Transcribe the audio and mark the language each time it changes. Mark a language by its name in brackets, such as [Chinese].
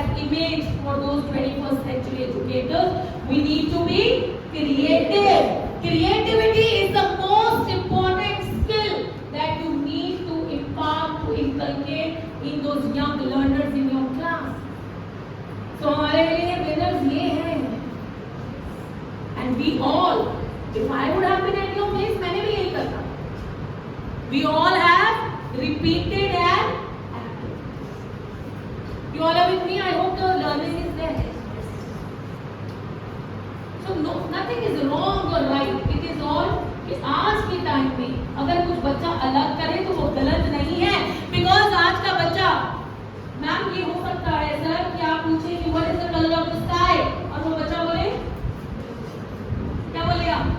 [English] image for those 21st century educators. We need to be creative. Creativity is the most important skill that you need to impart, to inculcate in those young learners in your class. [Hindi] So हमारे लिए winners ये हैं. [English] And we all, if I would have been at your place, [Hindi] मैंने भी यही करना. [English] We all have repeated and acted. You all are with me? I hope the learning is there. So no, nothing is wrong or right. It is all [Hindi] कि आज के time में अगर कुछ बच्चा अलग करे तो वो गलत नहीं है. Because आज का बच्चा, मैम ये हो सकता है सर कि आप पूछे कि [English] what is the color of the sky [Hindi] और वो बच्चा बोले क्या बोलेगा?